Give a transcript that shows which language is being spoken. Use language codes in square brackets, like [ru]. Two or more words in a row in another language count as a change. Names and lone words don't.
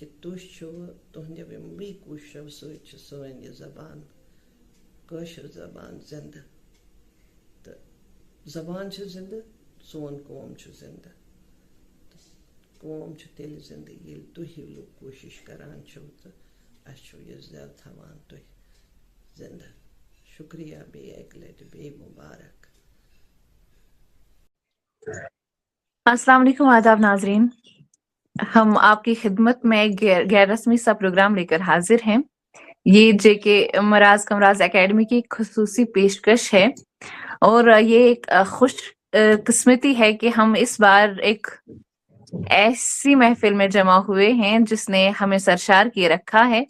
[ks] تُہۍ چھِو تُہنٛدِ یِموٕے کوٗششو سۭتۍ چھِ سٲنۍ یہِ زبان کٲشِر زبان زِندٕ تہٕ زبان چھِ زِندٕ سون قوم چھُ زِندٕ تہٕ قوم چھُ تیٚلہِ زِندٕ ییٚلہِ تُہۍ لُکھ کوٗشِش کران چھِو تہٕ اَسہِ چھُ یہِ زیادٕ تھاوان تُہۍ زِندٕ شُکریہ بیٚیہِ اَکہِ لَٹہِ بیٚیہِ مُبارک. [ar] السلام علیکم [ur] آداب ناظرین. ہم آپ کی خدمت میں ایک غیر رسمی سا پروگرام لے کر حاضر ہیں. یہ جے کے مراز کمراز اکیڈمی کی خصوصی پیشکش ہے اور یہ ایک خوش قسمتی ہے کہ ہم اس بار ایک ایسی محفل میں جمع ہوئے ہیں جس نے ہمیں سرشار کیے رکھا ہے.